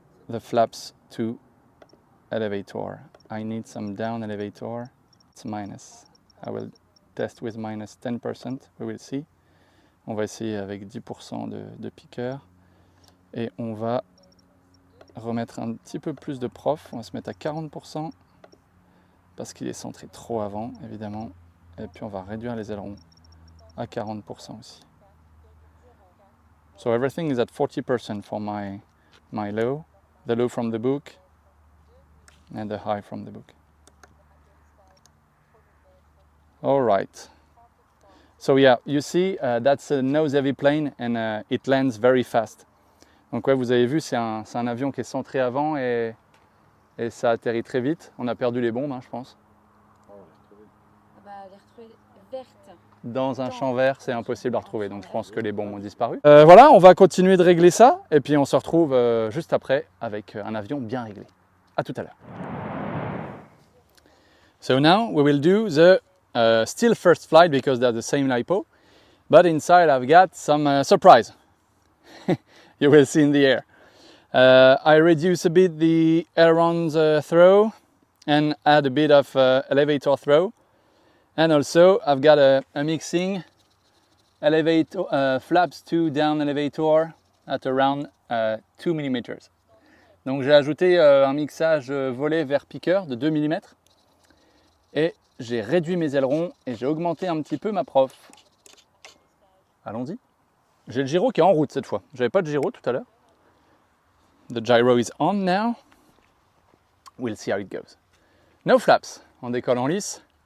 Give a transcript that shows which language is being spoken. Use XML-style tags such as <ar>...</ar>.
<en>The flaps to elevator. I need some down elevator. It's minus. I will test with minus 10%. We will see.</en> <fr>On va essayer avec 10% de piqueur. Et on va remettre un petit peu plus de prof. On va se mettre à 40% parce qu'il est centré trop avant, évidemment. Et puis on va réduire les ailerons à 40% aussi.</fr> <en>So everything is at 40% for my low, the low from the book and the high from the book. All right. So yeah, you see, that's a nose heavy plane and it lands very fast.</en> <fr>Donc ouais, vous avez vu, c'est un avion qui est centré avant et ça atterrit très vite. On a perdu les bombes, hein, je pense. Ah bah, les retrouver vertes. Dans un champ vert, c'est impossible à retrouver, donc je pense que les bombes ont disparu. Voilà, on va continuer de régler ça, et puis on se retrouve juste après avec un avion bien réglé. À tout à l'heure.</fr> <en>So now we will do the still first flight because they're the same LiPo, but inside I've got some surprise. You will see in the air. I reduce a bit the ailerons throw and add a bit of elevator throw. And also I've got a mixing elevator, flaps to down elevator at around 2 mm.</en> <fr>Donc j'ai ajouté un mixage volet vers piqueur de 2 mm. Et j'ai réduit mes ailerons et j'ai augmenté un petit peu ma prof. Allons-y. J'ai le gyro qui est en route cette fois. J'avais pas de gyro tout à l'heure.</fr> <en>The gyro is on now. We'll see how it goes. No flaps.</en> <fr>On décolle en lice.</fr>